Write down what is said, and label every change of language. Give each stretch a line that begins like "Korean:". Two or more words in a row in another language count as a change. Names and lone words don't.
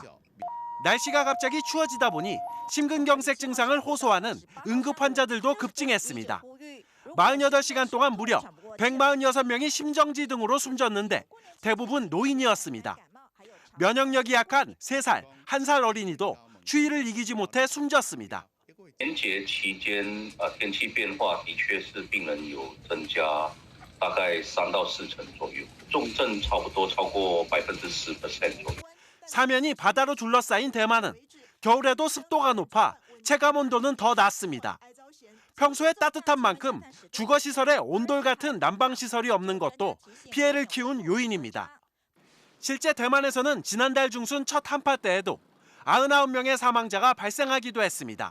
Korean: 날씨가 갑자기 추워지다 보니 심근경색 증상을 호소하는 응급 환자들도 급증했습니다. 48시간 동안 무려 146명이 심정지 등으로 숨졌는데 대부분 노인이었습니다. 면역력이 약한 3살, 1살 어린이도 추위를 이기지 못해 숨졌습니다.
Chinese: 年节期间天气变化的确是病人有增加大概3到4成左右，重症差不多超过10% 左右。
Korean: 사면이 바다로 둘러싸인 대만은 겨울에도 습도가 높아 체감 온도는 더 낮습니다. 평소에 따뜻한 만큼 주거시설에 온돌 같은 난방시설이 없는 것도 피해를 키운 요인입니다. 실제 대만에서는 지난달 중순 첫 한파 때에도 99명의 사망자가 발생하기도 했습니다.